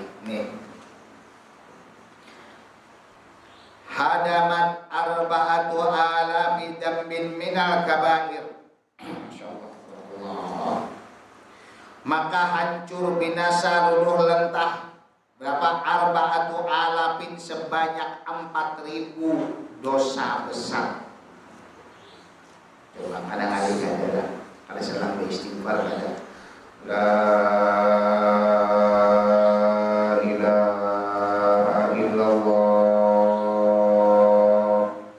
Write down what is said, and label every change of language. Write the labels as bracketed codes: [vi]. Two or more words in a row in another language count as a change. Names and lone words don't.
[id] Nih, [ar] هدمت أربعة آلاف ذنب من الكبائر, [id] masyaallah, maka hancur binasa luluh lentah berapa? [ar] أربعة آلافٍ, [id] sebanyak 4000 dosa besar. Coba kadang-kadang ada kalau selang beristighfar ada [ar] لا إله إلا الله.